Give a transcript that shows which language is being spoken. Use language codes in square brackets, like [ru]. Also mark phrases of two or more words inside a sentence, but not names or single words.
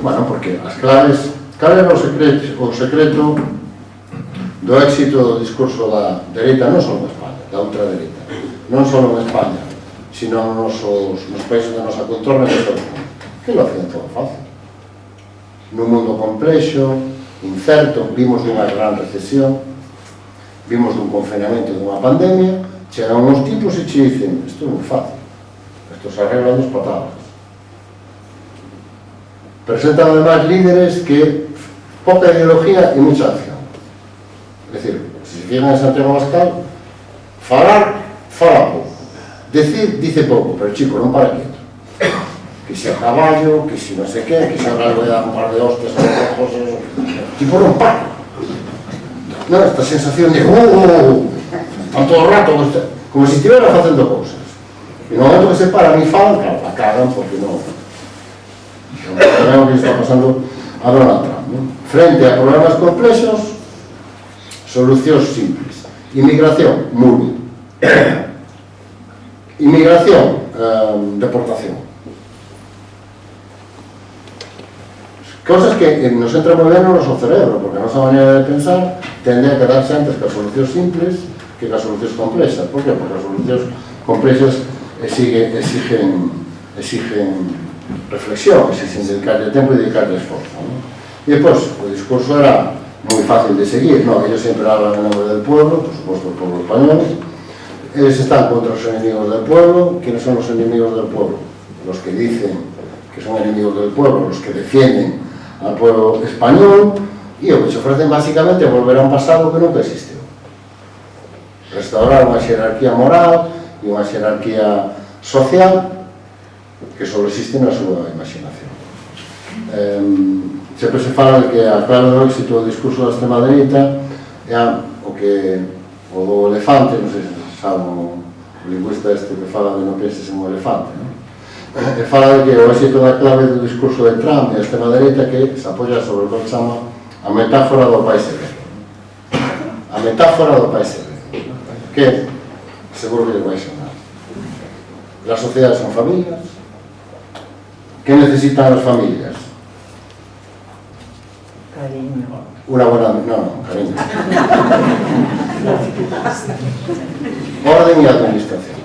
[gl] Bueno, porque as claves, cal era o secreto do éxito do discurso da dereita, non só en España, da ultradereita, non só en España, sino nos países da nosa contorna e todo o mundo, [es] que lo hacían todo fácil. [gl] Nun mundo complexo, incerto, vimos dunha gran recesión, vimos dun confinamento dunha pandemia, chegan uns tipos e che dicen, isto é moi fácil, isto [es] se arregla dos patadas. Presentan además líderes que poca ideología e mucha acción. Es decir, si se fijan en Santiago Abascal, [gl] falar, fala pouco. [es] Decir, dice pouco, pero chico, non para quieto. [gl] Que se a caballo, que se non sei que, [es] que se ahora le voy a dar un par de hostias a los ojos, [gl] tipo non para. Non, esta sensación de a todo rato, [es] como si estuviera [gl] facendo cousas. E no momento que se para, ni falan, [es] la cagan, [gl] porque non. Sabemos que está pasando a Donald Trump, ¿no? Frente a problemas complexos, solucións simples. [es] Inmigración, muy bien. Inmigración, deportación. [gl] Cosas que nos entran moi ben no noso cerebro, porque a nosa maneira de pensar tende a quedarse antes que as solucións simples que as solucións complexas. [es] Por qué? [gl] Porque as solucións complexas exigen reflexión, exigen dedicarle tempo e dedicarle esforzo, ¿no? E depois, o discurso era [es] muy fácil [gl] de seguir. [es] No, ellos siempre hablan en nombre del pueblo, por supuesto el pueblo español. Ellos están contra los enemigos del pueblo. ¿Quiénes son los enemigos del pueblo? Los que dicen que son enemigos del pueblo, los que defienden al pueblo español, y lo que se ofrecen básicamente es volver a un pasado que nunca existió. [gl] Restaurar unha xerarquía moral e unha xerarquía social que só existe na súa imaginación. Sempre se fala de que a clave do éxito do discurso da extrema dereita é o do elefante, non sei se sabe o lingüista este que fala de non penses en un elefante, non? E fala de que o éxito da clave do discurso de Trump e a extrema dereita que se apoia sobre o que chama a metáfora do país secreto. A metáfora do país secreto. Que seguro que les vai sonar. [es] Las sociedades son familias. ¿Qué necesitan las familias? Cariño. Una buena... No, cariño. Orden y administración.